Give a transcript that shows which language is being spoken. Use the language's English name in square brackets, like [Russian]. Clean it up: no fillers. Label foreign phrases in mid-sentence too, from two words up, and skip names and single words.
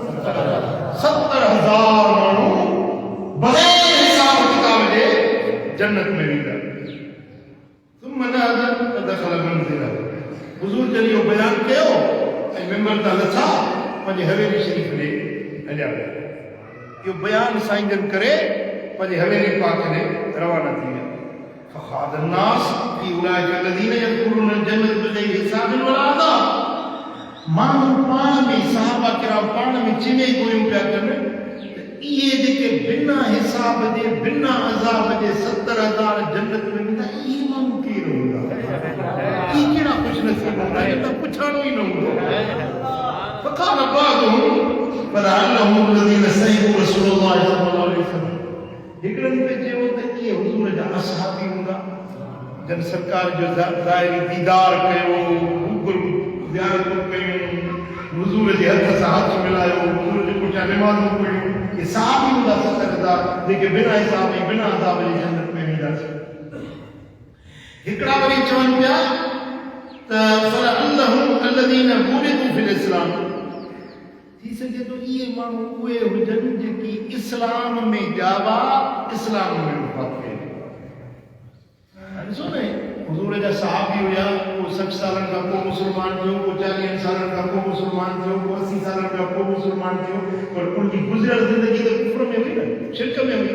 [Sindhi] 70,000 माण्हू बग़ैर हिसाब किताब जे जन्नत में वेंदा। [Arabic] ثم دخل منزله, [Sindhi] हुज़ूर जॾहिं इहो बयानु कयो ऐं मिंबर तां लथा, पंहिंजे हवेली शरीफ़ ॾे हलिया विया। इहो बयानु साईं जन करे पंहिंजे हवेली पाक ॾे रवाना थी विया। [Arabic] فخاض الناس في أولئك الذين يدخلون الجنة بغير حساب ولا عذاب, [Sindhi] माण्हू पाण में सहाबा किराम पाण में चिने गोयूं पिया कनि त इहे जेके बिना हिसाब जे बिना अज़ाब जे 70,000 जन्नत में वेंदा, इहे माण्हू केरु हूंदा? इहे कहिड़ा ख़ुशनसीब हूंदा त पुछाणो ई न हूंदो। [Arabic] فقال بعضهم فلعلهم الذين صحبوا رسول الله صلى الله عليه وسلم, [Sindhi] हिकिड़नि ते चयो त इहे हुज़ूर जा असहाबी हूंदा जन सरकार जो ज़ाहिरी दीदार कयो, रूबरू ज़ियारत कयूं, हुजूर जे हथ सां हथ मिलायो, हुजूर जे पुठियां निमाज़ूं पढ़ियूं, ये साहब ही हूंदा 70,000 जेके बिना हिसाब ऐं बिना अज़ाब जे जन्नत में वेंदासीं। हिकिड़ा वरी चवनि पिया त [Arabic] فلعلهم الذين ولدوا في الإسلام, [Sindhi] थी सघे थो इहे माण्हू उहे हुजनि जेकी इस्लाम में ॼावा, इस्लाम में वफ़ात कई। ॾिसो न हुजूर जा सहाबी हुया, को 60 सालनि खां पोइ मुस्लमान थियो, को 40 सालनि खां पोइ मुस्लमान थियो, को 80 सालनि खां पोइ मुस्लमान थियो, पर उनकी गुज़िरियल ज़िंदगी त कुफ्र में हुई न, शिरक में हुई।